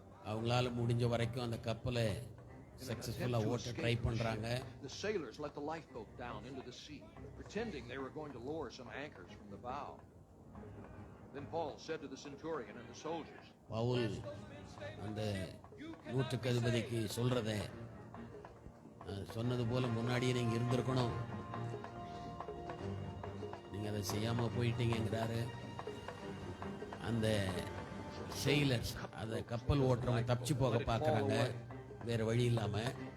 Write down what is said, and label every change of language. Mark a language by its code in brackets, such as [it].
[ta] அவங்களால முடிஞ்ச வரைக்கும் அந்த கப்பலை சக்சஸ்ஃபுல்லா ஓட்ட ட்ரை பண்றாங்க. [en] The sailors let the lifeboat down into the sea, pretending they were going to lower some anchors from the bow. Then Paul said to the centurion and the soldiers, [ta] Pavul அந்த நூற்றுக்கு அதிபதிக்கு சொல்றத சொன்னது போல முன்னாடியே நீங்க இருந்திருக்கணும், நீங்க அதை செய்யாம போயிட்டீங்கிறாரு. அந்த செயிலர்ஸ், அந்த கப்பல் ஓட்டுறவங்க தப்பிச்சு போக பார்க்குறாங்க வேறு வழி இல்லாமல்.